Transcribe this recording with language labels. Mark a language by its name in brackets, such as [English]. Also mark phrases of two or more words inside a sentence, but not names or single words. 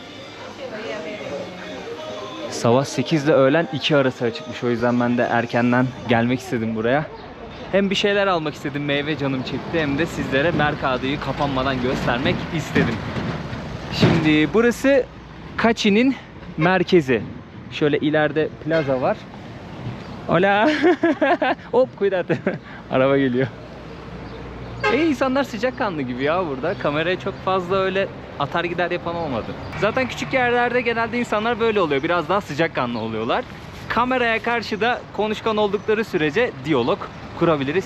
[Turkish] Sabah 8 ile öğlen 2 arası açıkmış. O yüzden ben de erkenden gelmek istedim buraya. Hem bir şeyler almak istedim, meyve canım çekti, hem de sizlere Mercado'yu kapanmadan göstermek istedim. Şimdi burası Cachi'nin merkezi. Şöyle ileride plaza var. [Spanish] Hola. Hop cuidado. [Turkish] Araba geliyor. İnsanlar sıcakkanlı gibi ya burada. Kameraya çok fazla öyle atar gider yapan olmadı. Zaten küçük yerlerde genelde insanlar böyle oluyor. Biraz daha sıcakkanlı oluyorlar. Kameraya karşı da konuşkan oldukları sürece diyalog kurabiliriz.